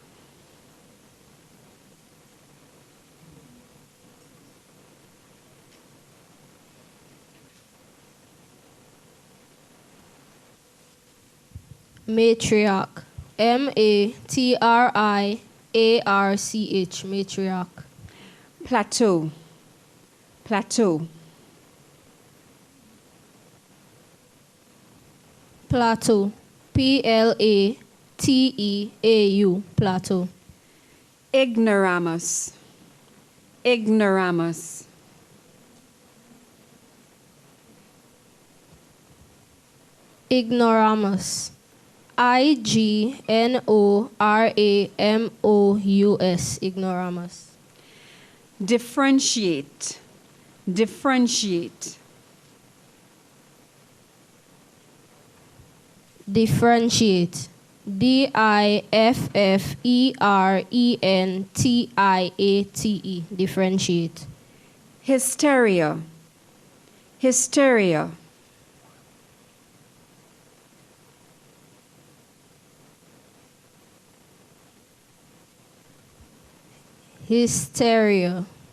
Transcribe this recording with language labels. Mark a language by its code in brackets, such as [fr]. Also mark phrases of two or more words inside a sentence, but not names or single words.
[en] Matriarch. M-A-T-R-I-A-R-C-H. Matriarch. Plateau. Plateau. Plateau. P-L-A-T-E-A-U. Plateau. Ignoramus. Ignoramus. Ignoramus. I-G-N-O-R-A-M-O-U-S. Ignoramus. Differentiate. Differentiate. Differentiate. D-I-F-F-E-R-E-N-T-I-A-T-E. Differentiate. Hysteria. Hysteria. Hysteria.